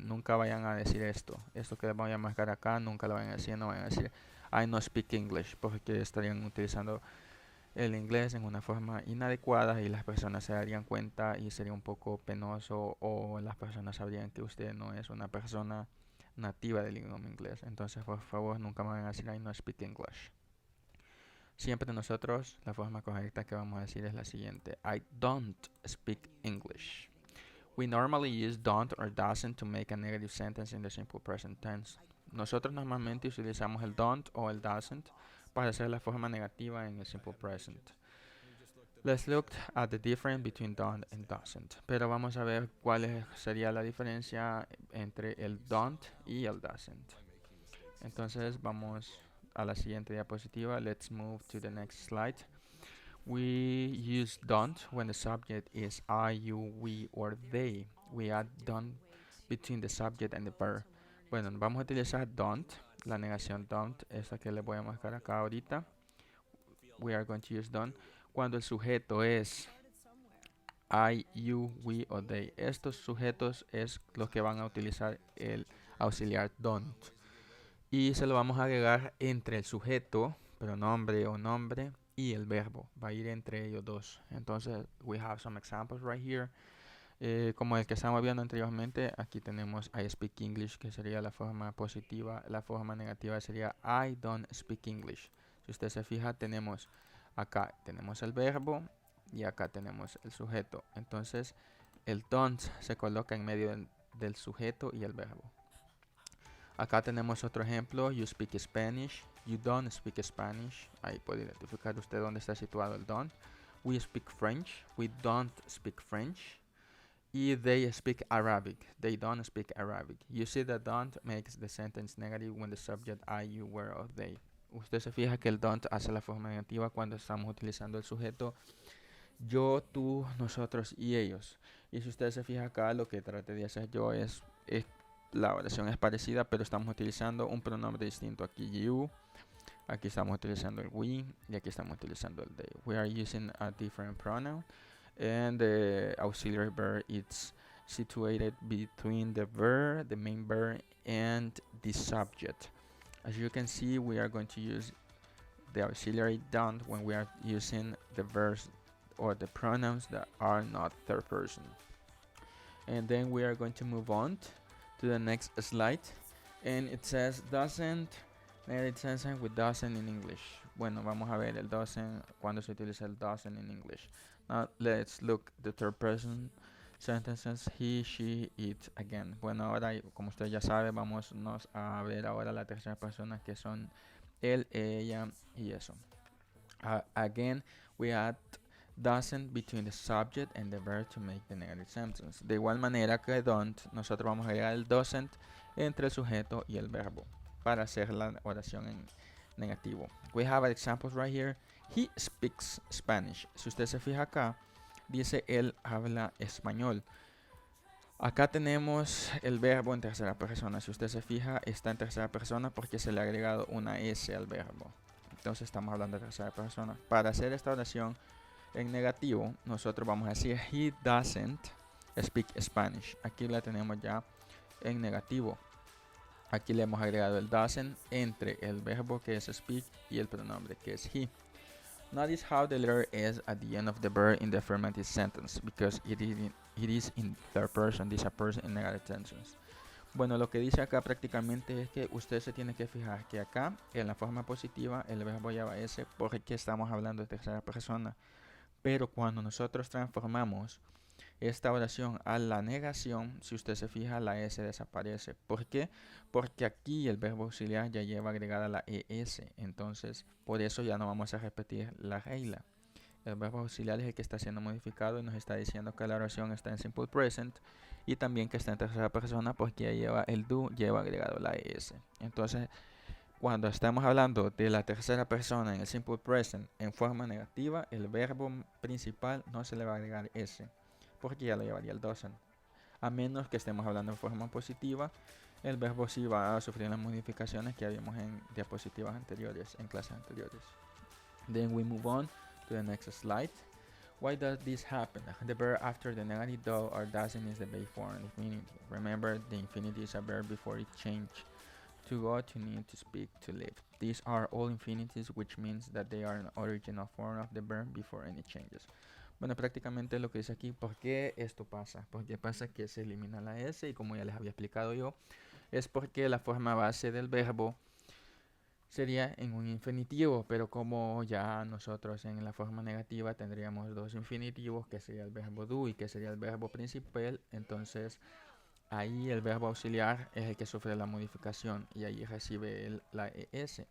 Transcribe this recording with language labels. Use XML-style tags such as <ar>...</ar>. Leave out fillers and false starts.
<es>Nunca vayan a decir esto. Esto que voy a marcar acá, nunca lo vayan a decir. No vayan a decir</es> <en>I no speak English,</en> <es>porque estarían utilizando el inglés en una forma inadecuada y las personas se darían cuenta y sería un poco penoso, o las personas sabrían que usted no es una persona nativa del idioma inglés. Entonces por favor nunca me van a decir</es> <en>I no speak English.</en> <es>Siempre nosotros la forma correcta que vamos a decir es la siguiente:</es> <en>I don't speak English. We normally use don't or doesn't to make a negative sentence in the simple present tense.</en> <es>Nosotros normalmente utilizamos el don't o el doesn't para hacer la forma negativa en el simple present.</es> <en>Let's look at the difference between don't and doesn't.</en> <es>Pero vamos a ver cuál sería la diferencia entre el don't y el doesn't. Entonces vamos a la siguiente diapositiva.</es> <en>Let's move to the next slide. We use don't when the subject is I, you, we, or they. We add don't between the subject and the verb.</en> <es>Bueno, vamos a utilizar don't, la negación don't, esa que les voy a marcar acá ahorita.</es> <en>We are going to use don't</en> <es>cuando el sujeto es</es> <en>I, you, we o they.</en> <es>Estos sujetos es los que van a utilizar el auxiliar don't. Y se lo vamos a agregar entre el sujeto, pronombre o nombre, y el verbo. Va a ir entre ellos dos. Entonces,</es> <en>we have some examples right here.</en> <es>Como el que estamos viendo anteriormente, aquí tenemos</es> <en>I speak English,</en> <es>que sería la forma positiva. La forma negativa sería</es> <en>I don't speak English.</en> <es>Si usted se fija, tenemos acá tenemos el verbo y acá tenemos el sujeto. Entonces, el don't se coloca en medio del sujeto y el verbo. Acá tenemos otro ejemplo,</es> <en>you speak Spanish, you don't speak Spanish.</en> <es>Ahí puede identificar usted dónde está situado el don't.</es> <en>We speak French, we don't speak French.</en> <es>Y</es> <en>they speak Arabic, they don't speak Arabic. You see that don't makes the sentence negative when the subject I, you, were, or they.</en> <es>Usted se fija que el don't hace la forma negativa cuando estamos utilizando el sujeto yo, tú, nosotros y ellos. Y si usted se fija acá, lo que traté de hacer yo es la oración es parecida, pero estamos utilizando un pronombre distinto. Aquí you, aquí estamos utilizando el we y aquí estamos utilizando el they.</es> <en>We are using a different pronoun and the auxiliary verb is situated between the verb, the main verb, and the subject. As you can see, we are going to use the auxiliary don't when we are using the verbs or the pronouns that are not third person. And then we are going to move on to the next slide, and it says doesn't, negative sentence with doesn't in English.</en> <es>Bueno, vamos a ver el doesn't, cuando se utiliza el doesn't</es> <en>in English. Now let's look the third person sentences, he, she, it, again.</en> <es>Bueno, ahora como usted ya sabe, vamos a ver ahora la tercera persona, que son él, ella y eso.</es> <en>Again, we add doesn't between the subject and the verb to make the negative sentence.</en> <es>De igual manera que don't, nosotros vamos a agregar el doesn't entre el sujeto y el verbo para hacer la oración en negativo.</es> <en>We have examples right here. He speaks Spanish.</en> <es>Si usted se fija acá, dice él habla español. Acá tenemos el verbo en tercera persona. Si usted se fija, está en tercera persona porque se le ha agregado una S al verbo. Entonces estamos hablando de tercera persona. Para hacer esta oración en negativo, nosotros vamos a decir</es> <en>he doesn't speak Spanish.</en> <es>Aquí la tenemos ya en negativo. Aquí le hemos agregado el doesn't entre el verbo que es speak y el pronombre que es he. Notice how the letter S at the end of the verb in the affirmative sentence because it is in third person, this is a person in negative sentence. Bueno, lo que dice acá prácticamente es que usted se tiene que fijar que acá en la forma positiva el verbo lleva S porque estamos hablando de tercera persona. Pero cuando nosotros transformamos esta oración a la negación, si usted se fija, la S desaparece. ¿Por qué? Porque aquí el verbo auxiliar ya lleva agregada la ES. Entonces, por eso ya no vamos a repetir la regla. El verbo auxiliar es el que está siendo modificado y nos está diciendo que la oración está en simple present y también que está en tercera persona porque ya lleva el do, lleva agregado la ES. Entonces, cuando estamos hablando de la tercera persona en el simple present en forma negativa, el verbo principal no se le va a agregar S, porque ya lo llevaría el doesn't. A menos que estemos hablando en forma positiva, el verbo sí va a sufrir las modificaciones que habíamos en diapositivas anteriores, en clases anteriores.</es> <en>Then we move on to the next slide. Why does this happen? The verb after the negative do or doesn't is the base form of infinitive. Remember, the infinitive is a verb before it changes. To go, to need, to speak, to live. These are all infinitives, which means that they are an original form of the verb before any changes.</en> <es>Bueno, prácticamente lo que dice aquí, ¿por qué esto pasa? Porque pasa que se elimina la S y como ya les había explicado yo, es porque la forma base del verbo sería en un infinitivo, pero como ya nosotros en la forma negativa tendríamos dos infinitivos, que sería el verbo do y que sería el verbo principal, entonces ahí el verbo auxiliar es el que sufre la modificación y ahí recibe la ES.</es>